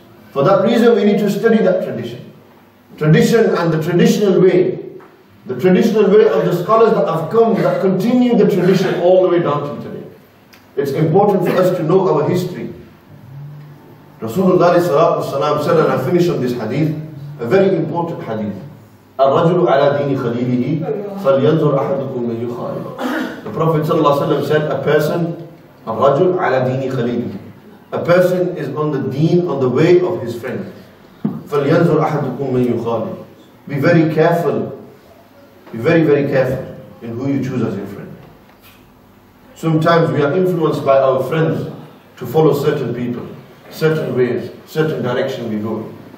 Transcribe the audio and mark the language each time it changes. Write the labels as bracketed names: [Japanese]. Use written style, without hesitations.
[English] For that reason we need to study that tradition. Tradition and the traditional way. The traditional way of the scholars that have come, that continue the tradition all the way down to today. It's important for us to know our history. Rasulullah ﷺ said, and I finish on this hadith, a very important hadith. [Arabic] الرجل على دين خليله فلينظر أحدكم من يخالف. [English] The Prophet ﷺ said, a person, [Arabic] الرجل على دين خليله. [English] A person is on the deen, on the way of his friend. [Arabic] فلينظر أحدكم من يخالف. [English] Be very careful. Be very, very careful in who you choose as your friend. Sometimes we are influenced by our friends to follow certain people, certain ways, certain direction we go.